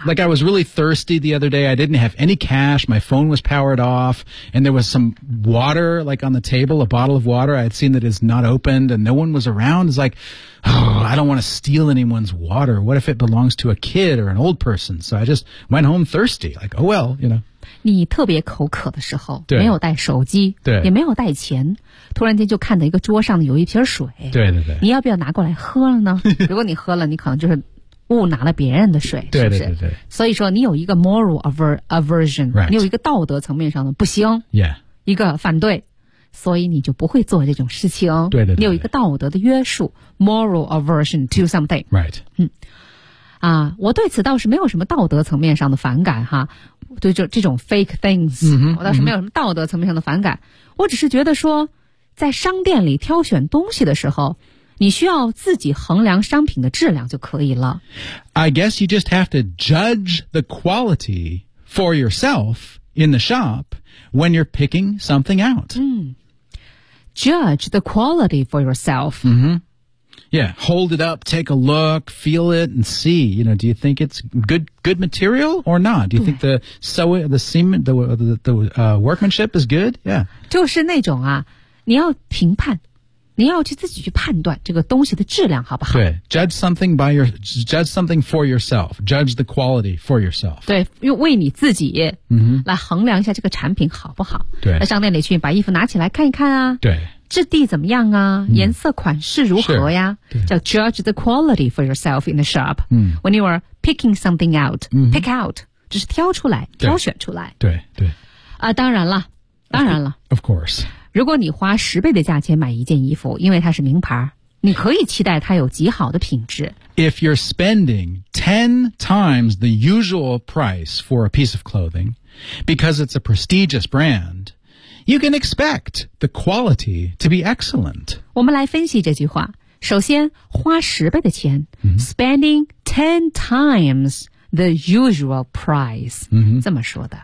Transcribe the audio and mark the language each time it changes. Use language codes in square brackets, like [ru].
[en] Like I was really thirsty the other day. I didn't have any cash. My phone was powered off. And there was some water, like on the table, a bottle of water. I had seen that it's not opened and no one was around. It's like, oh, I don't want to steal anyone's water. What if it belongs to a kid or an old person? So I just went home thirsty. Like, oh, well, you know. [zh] 你特别口渴的时候没有带手机对也没有带钱突然间就看到一个桌上有一瓶水对对对你要不要拿过来喝了呢如果你喝了你可能就是误拿了别人的水对对对对是不是所以说你有一个 [en] moral aversion、 right. [zh] 你有一个道德层面上的不行、 [en] yeah. [zh] 一个反对所以你就不会做这种事情对对对你有一个道德的约束 [en] moral aversion to something、 right. [zh] 我对此倒是没有什么道德层面上的反感哈对就这种 [en] fake things、 [zh] 我倒是没有什么道德层面上的反感、我只是觉得说在商店里挑选东西的时候你需要自己衡量商品的质量就可以了 [en] I guess you just have to judge the quality for yourself in the shop when you're picking something out、 Judge the quality for yourself、 Yeah, hold it up, take a look, feel it, and see. You know, do you think it's good material or not? Do you think the workmanship is good? Yeah. [zh] 就是那种啊，你要评判，你要去自己去判断这个东西的质量好不好？对 [en] ，judge something for yourself. Judge the quality for yourself. [zh] 对，用为你自己来衡量一下这个产品好不好？对，在商店里去把衣服拿起来看一看啊。对。质地怎么样啊？颜色款式如何呀？叫 [en] judge the quality for yourself in the shop. When you are picking something out, pick out, [zh] 就是挑出来，挑选出来。对对。当然了，当然了。 [en] Of course. [zh] 如果你花十倍的价钱买一件衣服，因为它是名牌，你可以期待它有极好的品质。 [en] If you're spending 10 times the usual price for a piece of clothing, because it's a prestigious brand. You can expect the quality to be excellent. [zh] 我们来分析这句话。首先，花十倍的钱、 [en] spending 10 times the usual price.、 [zh] 这么说的。